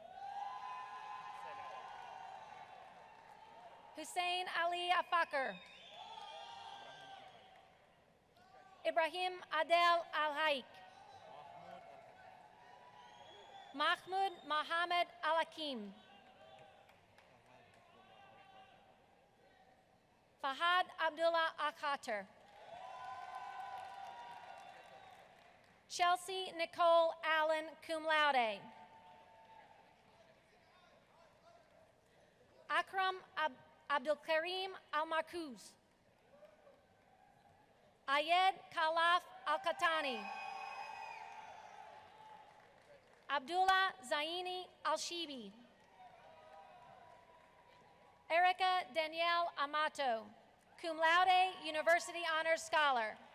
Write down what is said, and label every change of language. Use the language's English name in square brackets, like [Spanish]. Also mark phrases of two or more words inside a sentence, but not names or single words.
[English] Hussein Ali Afakar, Ibrahim Adel Al-Haik, Mahmoud Mohammed Al-Hakim, Fahad Abdullah Al-Khater, Chelsea Nicole Allen, [Latin] cum laude. [English] Akram Abdul Karim Al-Marcuz, Ayed Khalaf Al-Katani, Abdullah Zaini Al-Shibi, Erica Danielle Amato, [Latin] cum laude, [English] University Honors Scholar.